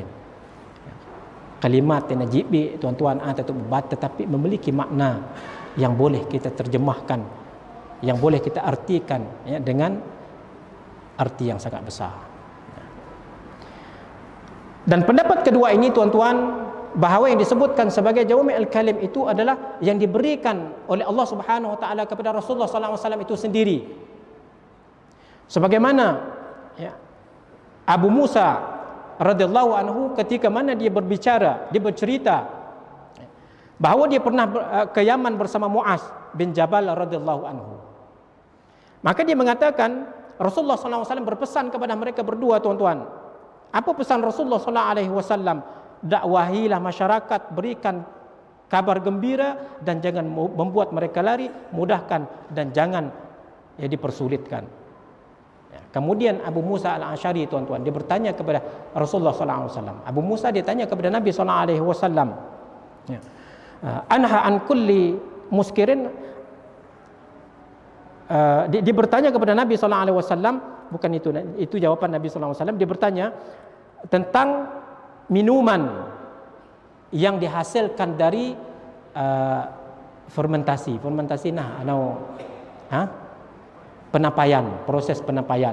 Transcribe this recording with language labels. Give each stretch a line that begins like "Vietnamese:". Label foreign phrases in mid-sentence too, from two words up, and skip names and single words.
Malay: Kalimat yang najibi, tuan-tuan, tetapi memiliki makna yang boleh kita terjemahkan, yang boleh kita artikan, ya, dengan arti yang sangat besar. Dan pendapat kedua ini, tuan-tuan, bahawa yang disebutkan sebagai
Arabic: جوامع الكلم
Malay: itu adalah yang diberikan oleh Allah
Arabic: سبحانه وتعالى
Malay: kepada Rasulullah
Arabic: صلى الله عليه وسلم
Malay: itu sendiri. Sebagaimana, ya, Abu Musa
Arabic: رضي الله عنه
Malay: ketika mana dia berbicara, dia bercerita bahawa dia pernah ke Yaman bersama Muaz bin Jabal
Arabic: رضي الله عنه.
Malay: Maka dia mengatakan Rasulullah
Arabic: صلى الله عليه وسلم
Malay: berpesan kepada mereka berdua, tuan-tuan, Apa pesan Rasulullah
Arabic: صلى الله عليه وسلم?
Malay: Dakwahilah masyarakat, berikan kabar gembira dan jangan membuat mereka lari, mudahkan dan jangan dipersulitkan. Kemudian Abu Musa al-Asy'ari, tuan-tuan, dia bertanya kepada Rasulullah
Arabic: صلى الله عليه وسلم.
Malay: Abu Musa dia tanya kepada Nabi
Arabic: صلى الله عليه وسلم, أنها عن كل مسكر.
Malay: Dia bertanya kepada Nabi
Arabic: صلى الله عليه وسلم,
Malay: bukan itu jawaban Nabi
Arabic: صلى الله عليه وسلم.
Malay: Dia bertanya tentang minuman yang dihasilkan dari fermentasi penapaian, proses penapaian.